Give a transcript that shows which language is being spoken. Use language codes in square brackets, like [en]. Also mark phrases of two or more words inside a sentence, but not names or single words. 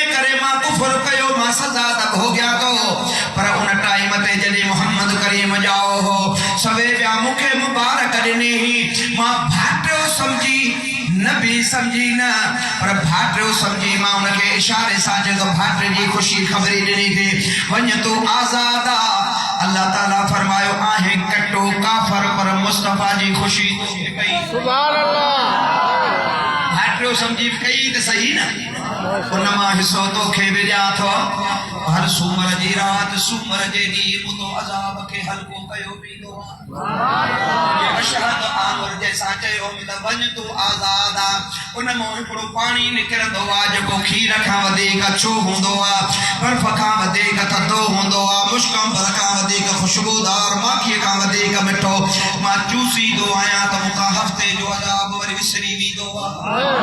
[sd] करे मां कुफर कयो मां सज़ा त भोगिया तो पर उन टाइम ते जॾहिं मोहम्मद करीम जाओ हो सवे पिया मूंखे मुबारक ॾिनी मां भाटियो समझी नबी समझी न पर भाटियो समझी मां उनके इशारे सां जेको भाटे जी ख़ुशी ख़बरी ॾिनी थी वञ तू आज़ाद आ अल्लाह ताला फरमायो आहे कटो काफर पर मुस्तफा जी खुशी कई [ar] سبحان الله [sd] भाटियो समझी कई त सही न उन मां हिस्सो तो खे बि ॾियां थो हर सूमर जी रात सूमर जे दी मुदो अजाब के हल्को कयो बीदो ये अशहद आवर जैसा चयो मिल वञ तू आजादा उन मों हिकिड़ो पाणी निकिरंदो आहे जेको खीर खां वधीक अछो हूंदो आहे बर्फ खां वधीक थधो हूंदो आहे मुश्कंबर खां वधीक खुशबूदार माखीअ खां वधीक मिठो मां चूसींदो आहियां त मूंखां हफ़्ते जो अजाब वरी विसरी वेंदो आहे